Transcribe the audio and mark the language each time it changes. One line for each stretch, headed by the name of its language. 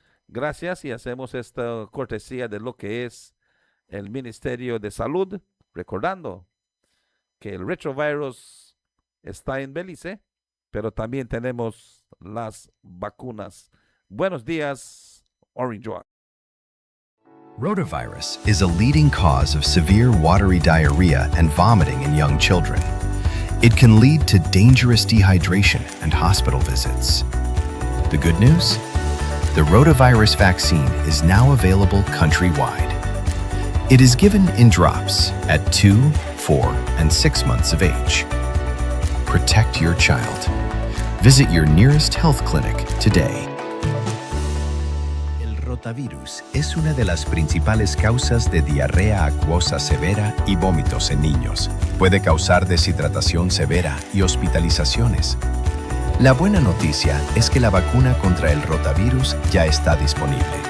Spanish: Gracias y hacemos esta cortesía de lo que es el Ministerio de Salud, recordando que el retrovirus está en Belice, pero también tenemos las vacunas. Buenos días, Orange Walk.
English: Rotavirus is a leading cause of severe watery diarrhea and vomiting in young children. It can lead to dangerous dehydration and hospital visits. The good news? The rotavirus vaccine is now available countrywide. It is given in drops at 2, 4, and 6 months of age. Protect your child. Visit your nearest health clinic today.
Spanish: El rotavirus es una de las principales causas de diarrea acuosa severa y vómitos en niños. Puede causar deshidratación severa y hospitalizaciones. La buena noticia es que la vacuna contra el rotavirus ya está disponible.